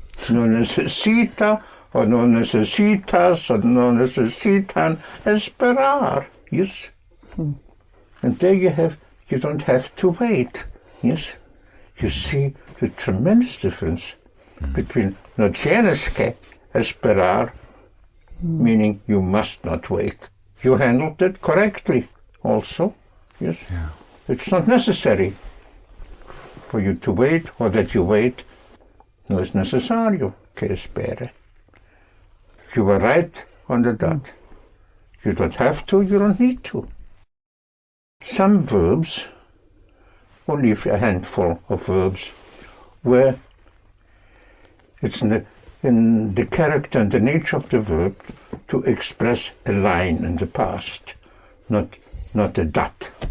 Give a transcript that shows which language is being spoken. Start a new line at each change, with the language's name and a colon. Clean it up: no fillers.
Spanish: No necesita, or no necesitas, or no necesitan esperar.
English: Yes. And there you don't have to wait. Yes. You see the tremendous difference between
Spanish: no tienes que esperar,
English: meaning you must not wait. You handled it correctly also. Yes. Yeah. It's not necessary for you to wait or that you wait.
Spanish: No es necesario que espere.
English: You were right on the dot. You don't have to, you don't need to. some verbs, only a handful of verbs, where it's in the character and the nature of the verb to express a line in the past, not a dot.